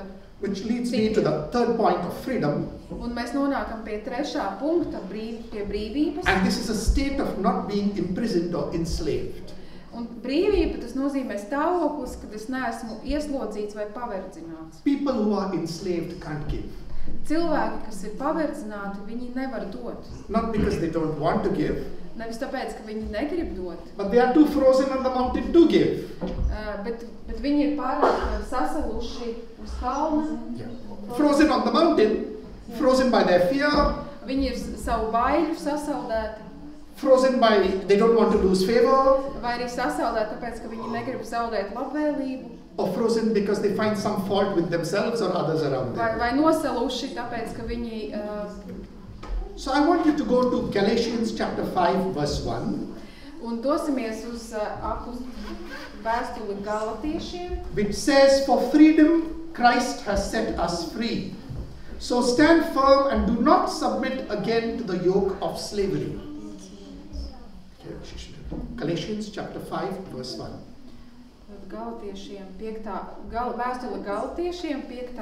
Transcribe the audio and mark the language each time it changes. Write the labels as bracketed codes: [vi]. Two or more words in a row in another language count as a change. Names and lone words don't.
[en] Which leads me to the third point of freedom. [lv] Un mēs nonākam pie 3. punkta, pie brīvības. [en] And this is a state of not being imprisoned or enslaved. [lv] Un brīvība, tas nozīmē stāvoklis, kad es neesmu ieslodzīts vai paverdzināts. [en] People who are enslaved can't give. [lv] Cilvēki, kas ir paverdzināti, viņi nevar dot. [en] Not because they don't want to give. [lv] Nevis tāpēc, ka viņi negrib dot. [en] But they are too frozen on the mountain to give. [lv] Bet viņi ir pārāk sasaluši uz kalna. [en] Frozen on the mountain, frozen by their fear. [lv] Viņi ir savu baiļu sasaldēti. [en] Frozen by they don't want to lose favor. [lv] Vai arī sasaldēti tāpēc, ka viņi negrib zaudēt labvēlību. [en] Or frozen because they find some fault with themselves or others around them. [lv] Vai nosaluši tāpēc, ka viņi... [en] So I want you to go to Galatians chapter 5 verse 1. [lv] Un dosimies uz vēstuli Galatiešiem. [en] Which says, for freedom Christ has set us free. So stand firm and do not submit again to the yoke of slavery. Galatians chapter 5 verse 1. [lv] Galatiešiem 5. Vēstule Galatiešiem 5.